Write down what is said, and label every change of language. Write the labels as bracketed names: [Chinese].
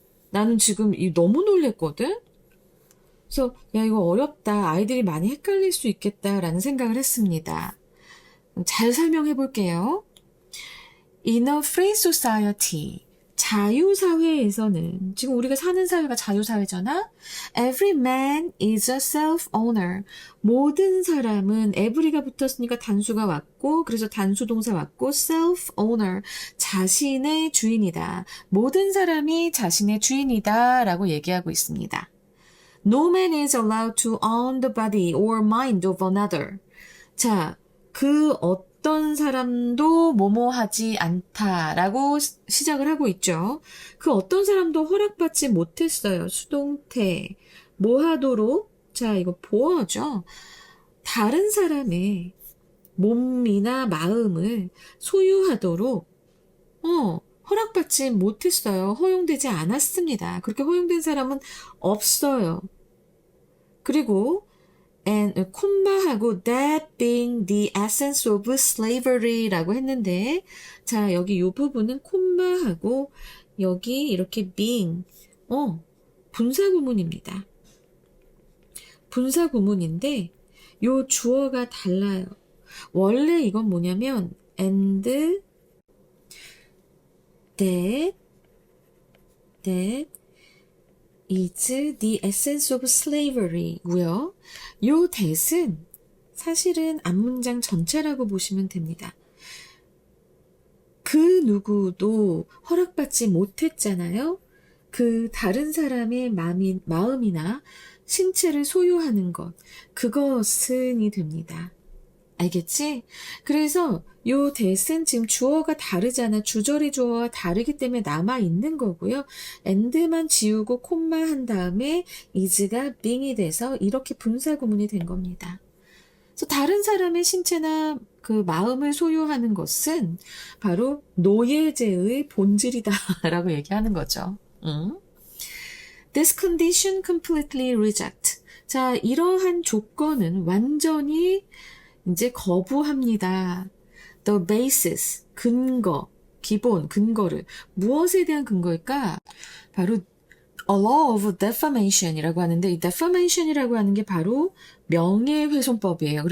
[Korean] 나는 지금 너무 놀랬거든? 그래서, 야, 이거 어렵다. 아이들이 많이 헷갈릴 수 있겠다라는 생각을 했습니다. 잘 설명해 볼게요. [English] In a free society, [Korean] 자유사회에서는, 지금 우리가 사는 사회가 자유사회잖아? [English] Every man is a self-owner. [Korean] 모든 사람은, every가 붙었으니까 단수가 왔고, 그래서 단수동사 왔고, self-owner, 자신의 주인이다. 모든 사람이 자신의 주인이다. 라고 얘기하고 있습니다. [English] No man is allowed to own the body or mind of another. [Korean] 자, 그 어떤 사람도 뭐뭐 하지 않다라고 시작을 하고 있죠. 그 어떤 사람도 허락받지 못했어요. 수동태. 뭐 하도록? 자, 이거 보어죠. 다른 사람의 몸이나 마음을 소유하도록, 허락받지 못했어요. 허용되지 않았습니다. 그렇게 허용된 사람은 없어요. 그리고 and 콤마하고 [English] that being the essence of slavery [Korean] 라고 했는데, 자, 여기 이 부분은 콤마하고 여기 이렇게 being, 분사구문입니다. 분사구문인데 요 주어가 달라요. 원래 이건 뭐냐면 [English] and that is the essence of slavery [Korean] 고요. 요 that은 사실은 앞문장 전체라고 보시면 됩니다. 그 누구도 허락받지 못했잖아요. 그 다른 사람의 마음이나 신체를 소유하는 것, 그것은이 됩니다. 알겠지? 그래서 요 that은 지금 주어가 다르잖아. 주절의 주어와 다르기 때문에 남아있는 거고요. and만 지우고 콤마 한 다음에 is가 being이 돼서 이렇게 분사구문이 된 겁니다. 그래서 다른 사람의 신체나 그 마음을 소유하는 것은 바로 노예제의 본질이다 라고 얘기하는 거죠. [English] This condition completely reject. [Korean] 자, 이러한 조건은 완전히 이제 거부합니다. [English] The basis, [Korean] 근거, 기본, 근거를. 무엇에 대한 근거일까? 바로 [English] a law of defamation [Korean] 이라고 하는데, 이 defamation이라고 하는 게 바로 명예훼손법이에요.